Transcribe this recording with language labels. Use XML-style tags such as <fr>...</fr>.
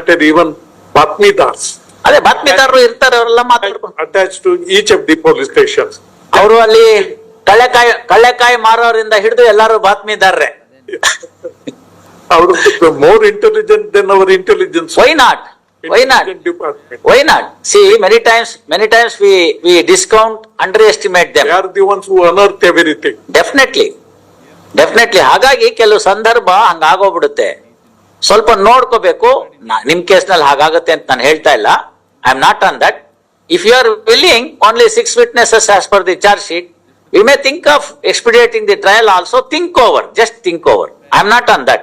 <en>even ಬಾತ್ಮೀದಾರ್ಸ್,</en> <kn>ಅದೇ ಬಾತ್ಮೀದಾರರು ಇರ್ತಾರೆ, ಅವರೆಲ್ಲ ಮಾತಾಡ್ಕೊಂಡು</kn> <en>Attach to each of the police stations.</en> <kn>ಅವರು ಅಲ್ಲಿ ಕಳ್ಳೆಕಾಯಿ ಮಾರೋರಿಂದ ಹಿಡಿದು ಎಲ್ಲಾರು ಬಾತ್ಮೀದಾರರೇ. ಅವರು</kn> <en>More intelligent than our intelligence. Why not? Why not? Department. Why not? See, many times we discount, underestimate them. They are the ones who unearth everything.</en> <kn>Definitely. ಹಾಗಾಗಿ ಕೆಲವು ಸಂದರ್ಭ ಹಂಗಾಗೋಗ್ಬಿಡುತ್ತೆ. ಸ್ವಲ್ಪ ನೋಡ್ಕೋಬೇಕು. ನಿಮ್ ಕೇಸ್ನಲ್ಲಿ ಹಾಗಾಗತ್ತೆ ಅಂತ ನಾನು ಹೇಳ್ತಾ ಇಲ್ಲ.</kn> <en>I am not on that. If you are willing only 6 witnesses as per the charge sheet, we may think of expediting the trial also. Think over, just think over. I am not on that.</en>